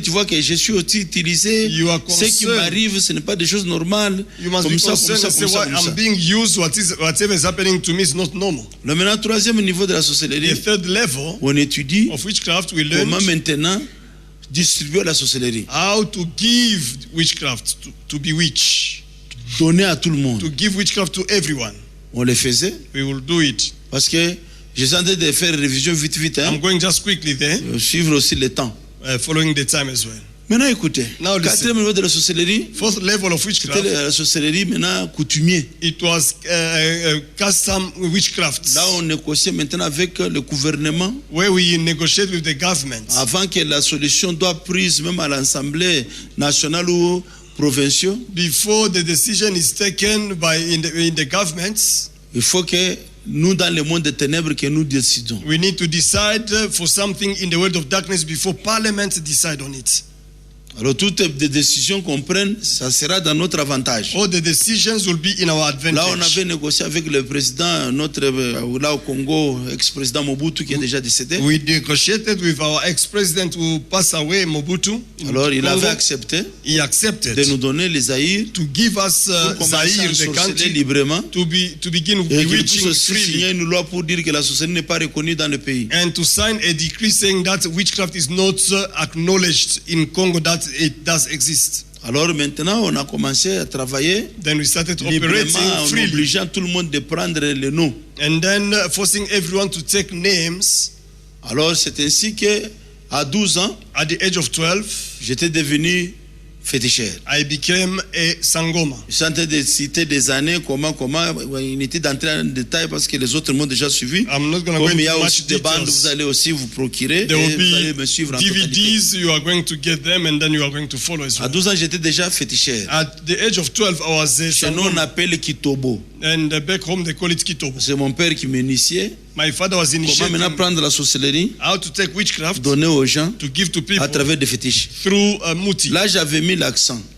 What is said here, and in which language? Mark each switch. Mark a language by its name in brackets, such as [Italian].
[French] Tu vois que je suis aussi utilisé. [English] You are [French] Ce qui [English] concerned. [French] m'arrive, ce n'est pas des choses normales. [English] You must [French] Comme [English] be [French] ça, comme [English] concerned [French] ça, [English] and say, [French] comme ça, [English] "Why [French] comme ça. [English] I'm being used, whatever is happening to me is not normal." [French] Le maintenant, troisième niveau de la [English] The [French] sorcellerie, [English] third level [French] on étudie [English] of witchcraft, we [French] comment [English] learn [French] maintenant distribuer la sorcellerie. [English] how to give witchcraft, to bewitch, [French] Donner à tout le monde. [English] to give witchcraft to everyone. [French] On le faisait [English] We will do it. [French] parce que je suis en train de faire révision vite, [English] I'm [French] hein, [English] going just quickly there, [French] suivre aussi le temps. [English] following the time as well. [French] Maintenant, écoutez. [English] Now listen. [French] Quatrième niveau de la sorcellerie, [English] Fourth level of [French] c'était [English] witchcraft, [French] la sorcellerie maintenant coutumier. [English] it was custom witchcraft, [French] Là, on négociait maintenant avec le gouvernement [English] where we negotiate with the government. [French] avant que la solution soit prise même à l'Assemblée nationale ou provinciale. [English] Before the decision is taken in the governments, [French] Il faut que nous, dans le monde des ténèbres, que nous décidons. [English] we need to decide for something in the world of darkness before Parliament decide on it. [French] Alors, toutes les décisions qu'on prenne, ça sera dans notre avantage. [English] All the decisions will be in our [French] Là, on [English] advantage. [French] avait négocié avec le président, notre, là au Congo, ex-président Mobutu, qui est déjà décédé. [English] We negotiated with our ex-president who passed away, Mobutu. in [French] Alors, il [English] Congo. [French] avait accepté [English] He accepted [French] de nous donner les Zaïre [English] to give us [French] pour commencer [English] Zaire, [French] à [English] the [French] sorceller [English] country, [French] librement. [English] to begin [French] Et qu'il puisse [English] bewitching [French] aussi signer [English] freely, [French] une loi pour dire que la sorcellerie n'est pas reconnue dans le pays. [English] and to sign a decree saying that witchcraft is not acknowledged in Congo, that it does exist. [French] Alors maintenant, on a commencé à travailler [English] Then we started [French] librement [English] operating [French] en [English] freely. [French] obligeant tout le monde de prendre le nom. [English] And then forcing everyone to take names. [French] Alors c'est ainsi que à 12 ans, [English] At the age of 12, [French] j'étais devenu féticheur. [English] I became a Sangoma. [French] Je suis en train de citer des années, comment, inutile d'entrer en détail parce que les autres m'ont déjà suivi. [English] I'm not going to go [French] Comme il y a [English] into [French] aussi [English] much [French] des bandes, vous [English] details. [French] allez aussi vous procurer [English] There [French] et [English] will [French] vous allez [English] be [French] me suivre en totalité. [English] DVDs, you are going to get them, and then you are going to follow as [French] À [English] well. [French] 12 ans, j'étais déjà féticheur. [English] At the age of 12, I was a [French] Chez nous, on [English] Sangoma. [French] appelle Kitobo. [English] And back home, they call it Kitobo. [French] C'est mon père qui m'initiait. [English] My father was [French] Comment [English] initiating [French] maintenant prendre la sorcellerie, [English] how to take witchcraft [French] donner aux gens [English] to give to people [French] à travers des fétiches. [English] through muti. [French] Là, j'avais mis l'accent.